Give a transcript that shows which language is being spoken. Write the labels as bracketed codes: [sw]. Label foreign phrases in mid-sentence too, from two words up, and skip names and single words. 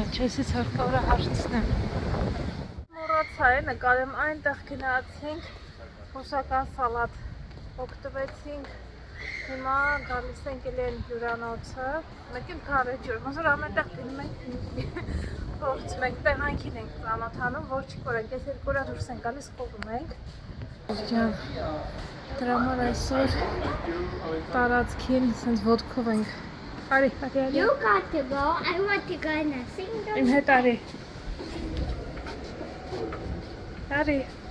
[hy] չեսից հարկավոր է հարցնեմ։ Մոռացա է, նկարեմ այնտեղ գնացինք, ռուսական սալատ օգտվեցինք, հիմա գալիս ենք էլի են հյուրանոցը, մեկ էլ քարե ջուր, ոնց որ ամենտեղ գնում ենք, փորձում ենք, տեղանքին ենք ծանոթանում, որ չի կորենք, ես երկու օր դուրս ենք գալիս, խորում ենք։ Դրա համար այսօր տարածքին սենց ոտքով ենք։ Արի։ [en] You got to go. I want to go in a single. [hy] Իմ հետ արի։ Արի։